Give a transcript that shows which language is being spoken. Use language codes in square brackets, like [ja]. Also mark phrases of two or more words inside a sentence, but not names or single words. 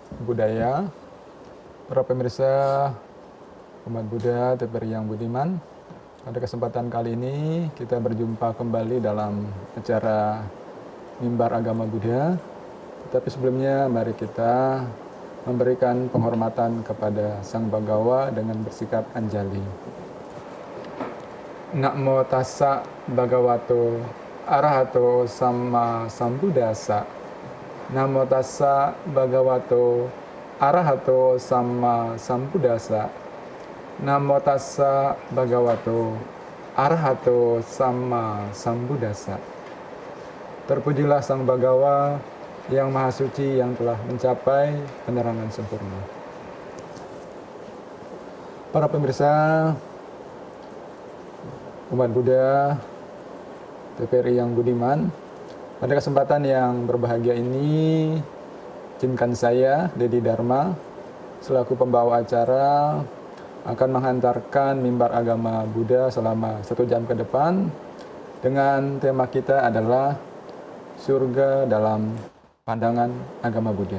[id] budaya, para pemirsa umat Buddha TPRI yang budiman. Pada kesempatan kali ini kita berjumpa kembali dalam acara Mimbar Agama Buddha. Tapi sebelumnya mari kita memberikan penghormatan kepada Sang Bagawa dengan bersikap anjali. [pi] Namo tassa bhagavato arahato sama sambuddhassa. Namo tassa bhagavato arahato sama sambuddhassa. Namo tassa bhagavato arahato sama sambuddhassa. [id] Terpujilah Sang Bagawa yang Maha Suci yang telah mencapai penerangan sempurna. Para pemirsa umat Buddha TPRI yang budiman, pada kesempatan yang berbahagia ini, izinkan saya, Dedi Dharma, selaku pembawa acara, akan menghantarkan mimbar agama Buddha selama 1 jam ke depan, dengan tema kita adalah surga dalam pandangan agama Buddha.